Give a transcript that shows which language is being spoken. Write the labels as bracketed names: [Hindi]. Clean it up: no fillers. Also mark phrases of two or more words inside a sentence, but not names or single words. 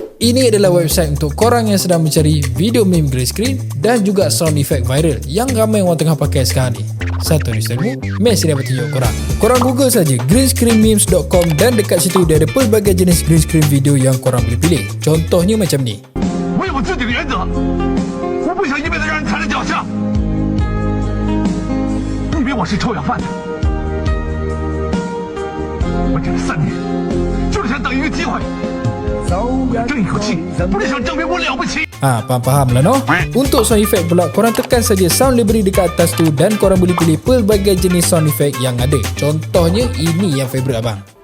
[Malay] Ini adalah website untuk korang yang sedang mencari video meme [English] green screen [Malay] dan juga [English] sound effect [Malay] viral yang ramai orang tengah pakai sekarang ni. Satu ni ilmu, Mes dia dapat tunjuk korang. Korang google saja greenscreenmemes.com dan dekat situ dia ada pelbagai jenis [English] green screen [Malay] video yang korang boleh pilih. Contohnya macam ni. [Chinese] 我有自己的原则，我不想一辈子让人踩在脚下。你以为我是臭氧贩子？我这3年就是想等一个机会，我要争一口气，不是想证明我了不起。 [Malay] Faham lah no? Untuk [English] sound effect [Malay] pula, korang tekan saja [English] sound library [Malay] dekat atas tu dan korang boleh pilih pelbagai jenis [English] sound effect [Malay] yang ada. Contohnya ini yang favourite abang.